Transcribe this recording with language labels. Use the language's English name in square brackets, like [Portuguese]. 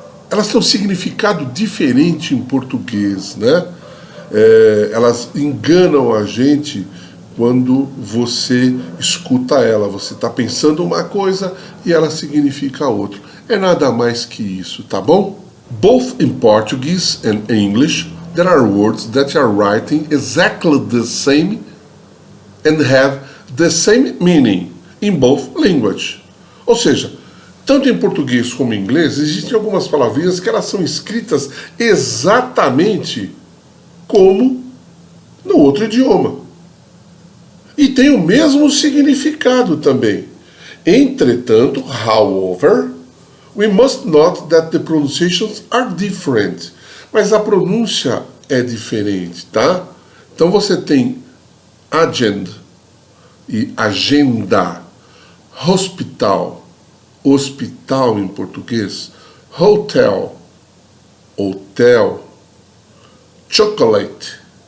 [Portuguese] elas têm um significado diferente em português, né? Elas enganam a gente quando você escuta ela. Você está pensando uma coisa e ela significa outra. É nada mais que isso, tá bom? [English] Both in Portuguese and English, there are words that are written exactly the same and have the same meaning in both languages. [Portuguese] Ou seja, tanto em português como em inglês, existem algumas palavrinhas que elas são escritas exatamente como no outro idioma. E tem o mesmo significado também. Entretanto, [English] however, we must note that the pronunciations are different. [Portuguese] Mas a pronúncia é diferente, tá? Então você tem agenda e agenda, hospital em português, hotel, chocolate,